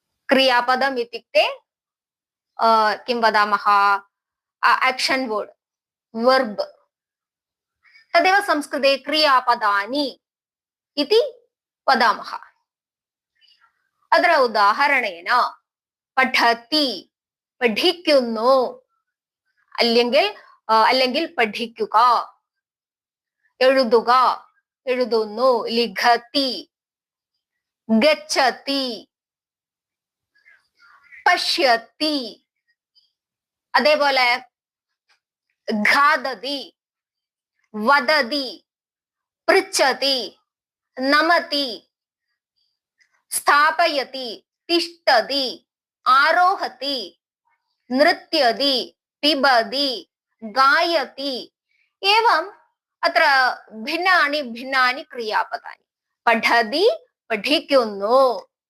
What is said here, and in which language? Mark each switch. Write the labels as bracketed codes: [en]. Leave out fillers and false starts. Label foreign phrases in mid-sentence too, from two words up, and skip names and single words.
[sa] क्रियापदम् इत्युक्ते किं वदामः, [en] action word, verb. [sa] तदेव संस्कृते क्रियापदानि इति वदामः। अत्र उदाहरणेन പഠതി, [ml] പഠിക്കുന്നു, അല്ലെങ്കിൽ പഠിക്കുക, എഴുതുക, എഴുതുന്നു, [sa] ലിഖതി, ഗച്ഛതി, പശ്യതി, അതേപോലെ ഖാദതി, വദതി, പൃച്ഛതി, നമതി, സ്ഥാപയതി, തിഷ്ഠതി, ആരോഹതി, നൃത്യതി, പിബതി, ഗായതി। एवं अत्र भिन्नानि भिन्नानि क्रियापदानि। പഠതി, പഠിക്കുന്നു,